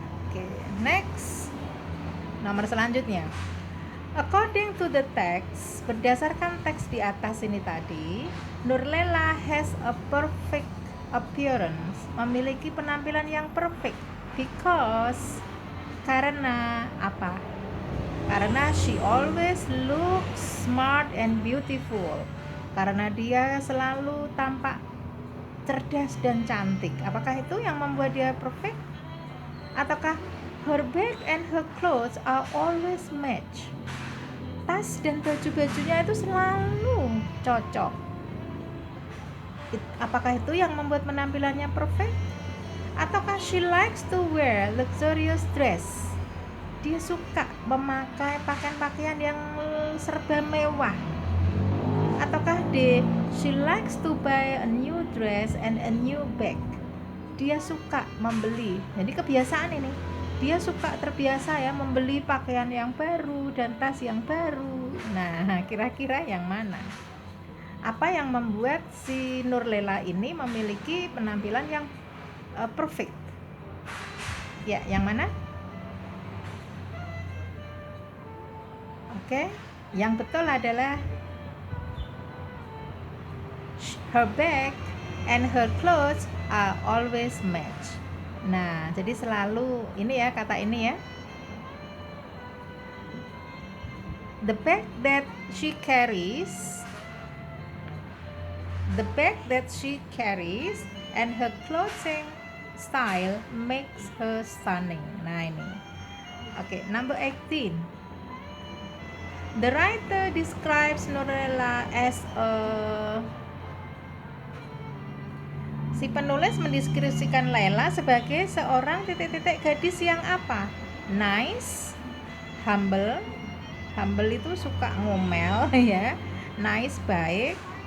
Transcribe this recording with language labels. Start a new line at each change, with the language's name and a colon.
English: Oke, next.
Indonesian: Nomor selanjutnya.
English: According to the text,
Indonesian: berdasarkan teks di atas ini tadi,
English: Nurlela has a perfect appearance,
Indonesian: memiliki penampilan yang perfect
English: because,
Indonesian: karena apa? Karena
English: she always looks smart and beautiful.
Indonesian: Karena dia selalu tampak cerdas dan cantik. Apakah itu yang membuat dia perfect? Ataukah
English: her bag and her clothes are always match?
Indonesian: Tas dan baju-bajunya itu selalu cocok. Apakah itu yang membuat penampilannya perfect? Ataukah
English: she likes to wear luxurious dress?
Indonesian: Dia suka memakai pakaian-pakaian yang serba mewah. Ataukah
English: she likes to buy a new dress and a new bag?
Indonesian: Dia suka membeli. Jadi kebiasaan ini. Dia suka terbiasa ya membeli pakaian yang baru dan tas yang baru. Nah, kira-kira yang mana? Apa yang membuat si Nurlela ini memiliki penampilan yang perfect? Ya, yang mana? Oke, yang betul adalah
English: her bag and her clothes are always match.
Indonesian: Nah, jadi selalu ini ya, kata ini ya.
English: The bag that she carries and her clothing style makes her stunning.
Indonesian: Nah, ini. Oke, number 18.
English: The writer describes Nurlela as a
Indonesian: Si penulis mendeskripsikan Lela sebagai seorang gadis yang apa?
English: Nice, humble.
Indonesian: Humble itu suka ngomel ya. Nice, baik.